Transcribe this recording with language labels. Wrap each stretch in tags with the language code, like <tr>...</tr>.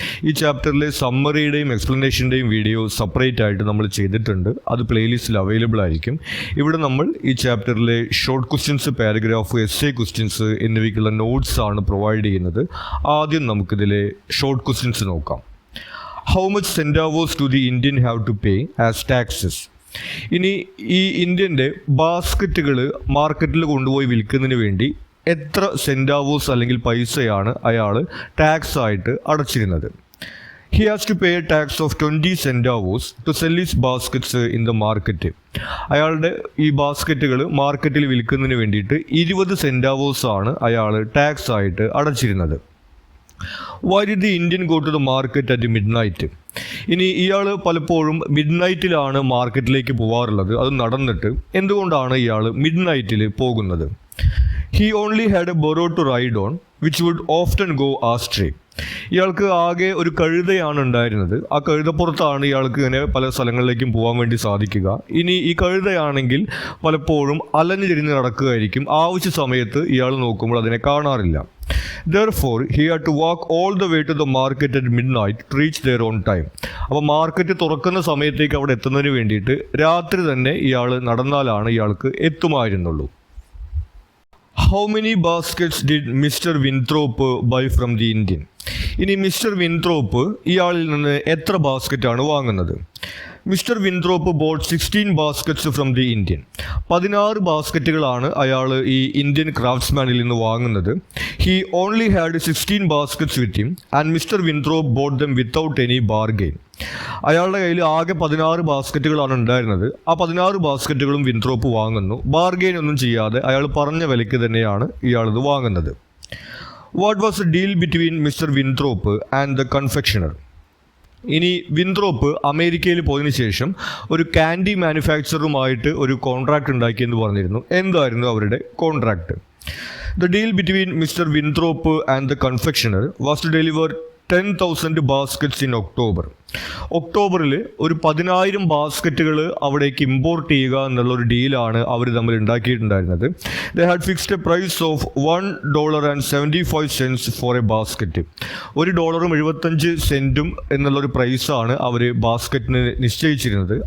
<ml>ഈ ചാപ്റ്ററിലെ സമ്മറിയുടെയും എക്സ്പ്ലനേഷൻ്റെയും video separate ആയിട്ട് നമ്മൾ ചെയ്തിട്ടുണ്ട്. അത് പ്ലേലിസ്റ്റിൽ അവൈലബിൾ ആയിരിക്കും. ഇവിടെ നമ്മൾ ഈ ചാപ്റ്ററിലെ short questions, paragraph, essay questions എന്നിവയ്ക്കുള്ള നോട്ട്സ് ആണ് പ്രൊവൈഡ് ചെയ്യുന്നത്. ആദ്യം നമുക്കിതിലെ ഷോർട്ട് ക്വസ്റ്റ്യൻസ് നോക്കാം.</ml> <en>How much centavos do the Indian have to pay as taxes?</en> <ml>ഇനി ഈ ഇന്ത്യൻ്റെ ബാസ്ക്കറ്റുകൾ മാർക്കറ്റിൽ കൊണ്ടുപോയി വിൽക്കുന്നതിന് വേണ്ടി എത്ര സെൻറ്റാവോസ് അല്ലെങ്കിൽ പൈസയാണ് അയാൾ ടാക്സ് ആയിട്ട് അടച്ചിരുന്നത്?</ml> <en>He has to pay a tax of 20 centavos to sell his baskets in the market.</en> <ml>അയാളുടെ ഈ ബാസ്ക്കറ്റുകൾ മാർക്കറ്റിൽ വിൽക്കുന്നതിന് വേണ്ടിയിട്ട് 20 സെൻറ്റാവോസ് ആണ് അയാൾ ടാക്സ് ആയിട്ട് അടച്ചിരുന്നത്.</ml> <en>Why did the Indian go to the market at midnight?</en> <ml>ഇനി ഇയാൾ പലപ്പോഴും മിഡ് നൈറ്റിലാണ് മാർക്കറ്റിലേക്ക് പോകാറുള്ളത്. അത് നടന്നിട്ട് എന്തുകൊണ്ടാണ് ഇയാൾ മിഡ് നൈറ്റിൽ പോകുന്നത്?</ml> <en>He only had a burro to ride on, which would often go astray.</en> <ml>ഇയാൾക്ക് ആകെ ഒരു കഴുതയാണ് ഉണ്ടായിരുന്നത്. ആ കഴുതപ്പുറത്താണ് ഇയാൾക്ക് ഇങ്ങനെ പല സ്ഥലങ്ങളിലേക്കും പോകാൻ വേണ്ടി സാധിക്കുക. ഇനി ഈ കഴുതയാണെങ്കിൽ പലപ്പോഴും അലഞ്ഞു തിരിഞ്ഞ് നടക്കുകയായിരിക്കും. ആവശ്യ സമയത്ത് ഇയാൾ നോക്കുമ്പോൾ അതിനെ കാണാറില്ല.</ml> <en>Therefore, he had to walk all the way to the market at midnight to reach there on time.</en> <ml>അപ്പോൾ മാർക്കറ്റ് തുറക്കുന്ന സമയത്തേക്ക് അവിടെ എത്തുന്നതിന് വേണ്ടിയിട്ട് രാത്രി തന്നെ ഇയാൾ നടന്നാലാണ് ഇയാൾക്ക് എത്തുമായിരുന്നുള്ളൂ.</ml> <en>How many baskets did Mr. Winthrop buy from the Indian?</en> <ml>ഇനി മിസ്റ്റർ വിൻത്രോപ്പ് ഇയാളിൽ നിന്ന് എത്ര ബാസ്ക്കറ്റാണ് വാങ്ങുന്നത്?</ml> <en>Mister Winthrop bought 16 baskets from the Indian.</en> <ml>16 ബാസ്ക്കറ്റുകളാണ് അയാൾ ഈ ഇന്ത്യൻ ക്രാഫ്റ്റ്സ്മാനിൽ നിന്ന് വാങ്ങുന്നത്.</ml> <en>He only had 16 baskets with him and mister Winthrop bought them without any bargain.</en> <ml>അയാളുടെ കയ്യിൽ ആകെ 16 ബാസ്ക്കറ്റുകളാണ് ഉണ്ടായിരുന്നത്. ആ 16 ബാസ്ക്കറ്റുകളും വിൻത്രോപ്പ് വാങ്ങുന്നു. ബാർഗെയിൻ ഒന്നും ചെയ്യാതെ അയാൾ പറഞ്ഞ വിലയ്ക്ക് തന്നെയാണ് ഇയാളിത് വാങ്ങുന്നത്.</ml> <en>What was the deal between Mr. Winthrop and the confectioner?</en> <ml>ഇനി വിൻത്രോപ്പ് അമേരിക്കയിൽ പോയതിനു ശേഷം ഒരു കാൻഡി മാനുഫാക്ചറുമായിട്ട് ഒരു കോൺട്രാക്ട് ഉണ്ടാക്കിയെന്ന് പറഞ്ഞിരുന്നു. എന്തായിരുന്നു അവരുടെ contract?</ml> <en>The deal between Mr. Winthrop and the confectioner was to deliver 10,000 baskets in October.</en> <ml>ഒക്ടോബറിൽ ഒരു 10,000 ബാസ്ക്കറ്റുകൾ അവിടേക്ക് ഇമ്പോർട്ട് ചെയ്യുക എന്നുള്ളൊരു ഡീലാണ് അവർ തമ്മിൽ ഉണ്ടാക്കിയിട്ടുണ്ടായിരുന്നത്.</ml> <en>They had fixed a price of $1.75 for a basket.</en> <ml>$1.75 എന്നുള്ളൊരു പ്രൈസാണ് അവർ ബാസ്ക്കറ്റിന് നിശ്ചയിച്ചിരുന്നത്.</ml>